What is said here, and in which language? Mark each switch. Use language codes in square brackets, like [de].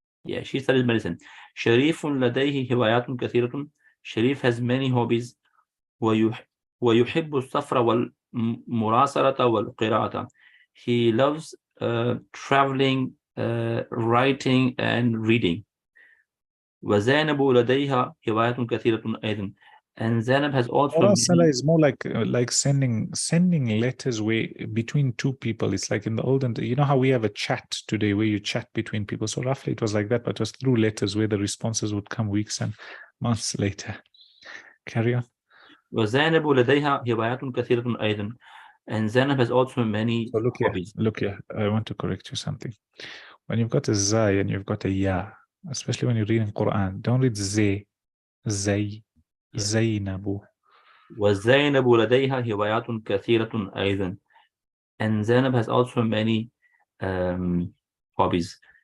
[en] Yeah, she studies medicine. [ar] شريف لديه هوايات كثيرة. [en] شريف has many hobbies. [ar] ويحب السفر والمراسلة والقراءة. [en] He loves traveling, writing and reading. [ar] وزينب لديها هوايات كثيرة أيضا. [en] And Zainab has also Murasala is more like sending letters between two people. It's like in the olden, you know how we have a chat today where you chat between people. So roughly it was like that, but it was through letters where the responses would come weeks and months later. Carry on. [ar] وزينب لديها هوايات كثيرة أيضا. [en] And Zainab has also many So hobbies. look here. I want to correct you something. When you've got a zay and you've got a ya, especially when you're reading Quran, don't read zay, Zainabu. [ar] وزينب لديها هوايات كثيرة أيضا. [en] And Zainab has also many hobbies.